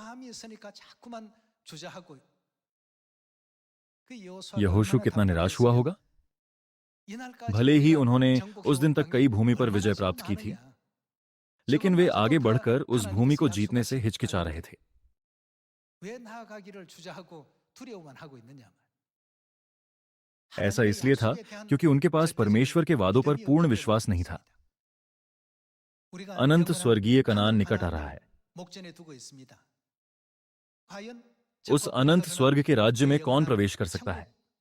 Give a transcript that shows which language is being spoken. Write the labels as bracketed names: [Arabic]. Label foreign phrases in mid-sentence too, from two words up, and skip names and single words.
[Hindi] यहोशू कितना निराश हुआ होगा। भले ही उन्होंने उस दिन तक कई भूमि पर विजय प्राप्त की थी, लेकिन वे आगे बढ़कर उस भूमि को जीतने से हिचकिचा रहे थे। [Korean] 왜 나아가기를 주저하고 두려워만 하고 있느냐. [Hindi] ऐसा इसलिए था क्योंकि उनके पास परमेश्वर के वादों पर पूर्ण विश्वास नहीं था। अनंत स्वर्गीय कनान निकट आ रहा है। उस अनंत स्वर्ग के राज्य में कौन प्रवेश कर सकता है?